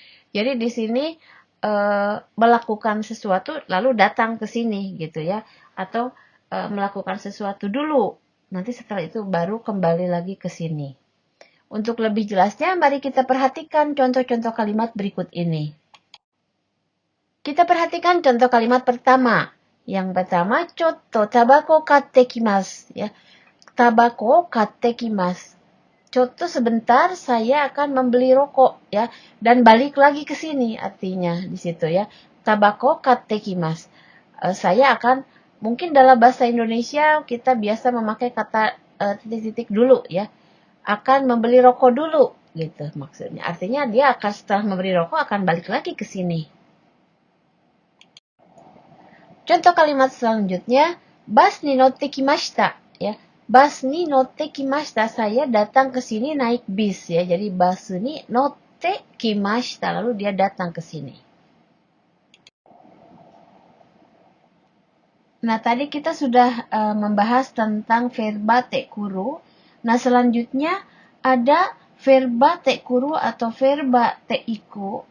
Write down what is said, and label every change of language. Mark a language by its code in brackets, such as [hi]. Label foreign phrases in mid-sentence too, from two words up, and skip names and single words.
[id] Jadi di sini melakukan sesuatu lalu datang ke sini gitu ya, atau melakukan sesuatu dulu, nanti setelah itu baru kembali lagi ke sini. Untuk lebih jelasnya, mari kita perhatikan contoh-contoh kalimat berikut ini. Kita perhatikan contoh kalimat pertama. Yang pertama, [ja] ちょっとタバコ買ってきます. Ya. タバコ買ってきます. [id] Contoh sebentar saya akan membeli rokok ya dan balik lagi ke sini artinya di situ ya. [ja] タバコ買ってきます. [id] Saya akan mungkin dalam bahasa Indonesia kita biasa memakai kata titik-titik dulu ya. Akan membeli rokok dulu gitu maksudnya. Artinya dia akan setelah membeli rokok akan balik lagi ke sini. Contoh kalimat selanjutnya, [ja] バスに乗ってきました [id] ya. [ja] バスに乗ってきました, [id] saya datang ke sini naik bis ya. Jadi [ja] バスに乗ってきました, [id] lalu dia datang ke sini. Nah, tadi kita sudah membahas tentang verba tekuru. Nah, selanjutnya ada verba tekuru atau verba teiku.